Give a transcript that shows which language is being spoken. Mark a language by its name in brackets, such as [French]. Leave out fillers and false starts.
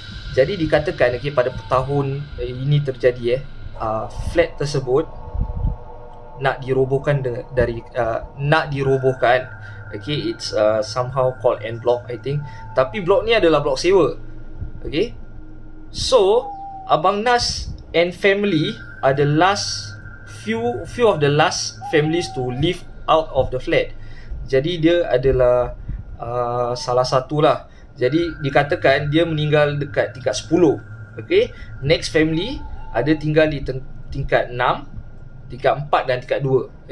[Malay] Jadi dikatakan, okay, pada tahun ini terjadi, flat tersebut nak dirobohkan nak dirobohkan. [English] Okay, it's somehow called en bloc, I think. [Malay] Tapi blok ni adalah blok sewa. [English] Okay, so Abang Nas and family are the last few of the last families to live out of the flat. [Malay] Jadi dia adalah salah satu lah. Jadi dikatakan dia meninggal dekat tingkat 10. Okay, next family ada tinggal di tingkat 6, tingkat 4 dan tingkat 2.